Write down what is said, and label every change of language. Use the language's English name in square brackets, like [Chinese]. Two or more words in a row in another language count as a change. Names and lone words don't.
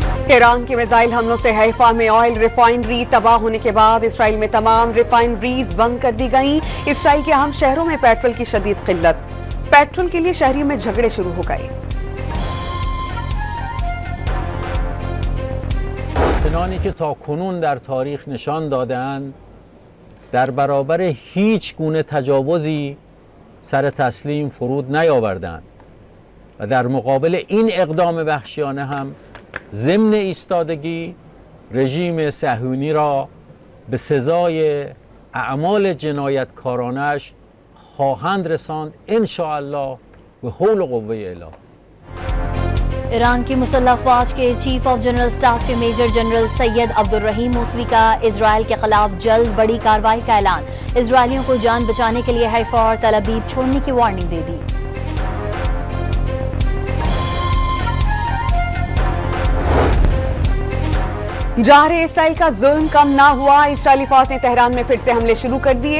[Urdu] ایران کے میزائل حملوں سے حیفا میں [English] oil refinery [Urdu] تباہ ہونے کے بعد اسرائیل میں تمام ریفائنریز بند کر دی گئیں. اسرائیل کے اہم شہروں میں پیٹرول کی شدید قلت، پیٹرول کے لیے شہریوں میں جھگڑے شروع ہو گئے. [Persian] چنانی که تا کنون در تاریخ نشان داده‌اند در برابر هیچ گونه تجاوزی سر تسلیم فرود نیاوردند و در مقابل این اقدام وحشیانه هم ضمن ایستادگی رژیم صهیونی را به سزای اعمال جنایتکارانش خواهند رساند [Arabic] ان شاء الله [Persian] به حول و قوه الهی. [Urdu] ایران کی مسلح فوج کے [English] Chief of General Staff [Urdu] کے [English] Major General [Urdu] سید عبدالرحیم موسوی کا اسرائیل کے خلاف جلد بڑی کارروائی کا اعلان. اسرائیلیوں کو جان بچانے کے لیے حیفا اور تل ابیب چھوڑنے کی وارننگ دے دی. جارح اسرائیل کا ظلم کم نہ ہوا، اسرائیلی فوج نے تہران میں پھر سے حملے شروع کر دیے.